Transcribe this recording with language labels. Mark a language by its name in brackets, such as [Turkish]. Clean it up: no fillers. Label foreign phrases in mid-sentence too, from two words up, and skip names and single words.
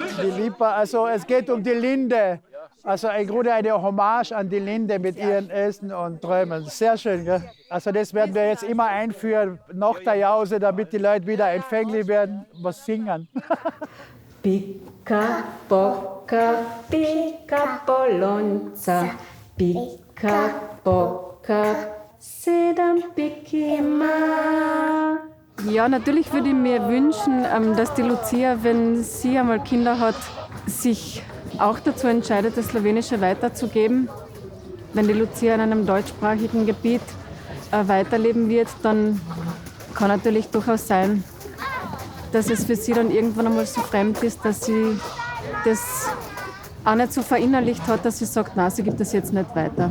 [German] Die Lipa, also es geht um die Linde. Also im Grunde eine Hommage an die Linde mit ihren Ästen und Träumen. Sehr schön, gell? Also das werden wir jetzt immer einführen nach der Jause, damit die Leute wieder empfänglich werden, was singen. [Slovenian] Pika, poka, pika, polonca, pika, poka, sedam pikima. [German] Ja, natürlich würde ich mir wünschen, dass die Lucia, wenn sie einmal Kinder hat, sich auch dazu entscheidet, das Slowenische weiterzugeben. Wenn die Lucia in einem deutschsprachigen Gebiet weiterleben wird, dann kann natürlich durchaus sein, dass es für sie dann irgendwann einmal so fremd ist, dass sie das auch nicht so verinnerlicht hat, dass sie sagt, nein, sie gibt das jetzt nicht weiter.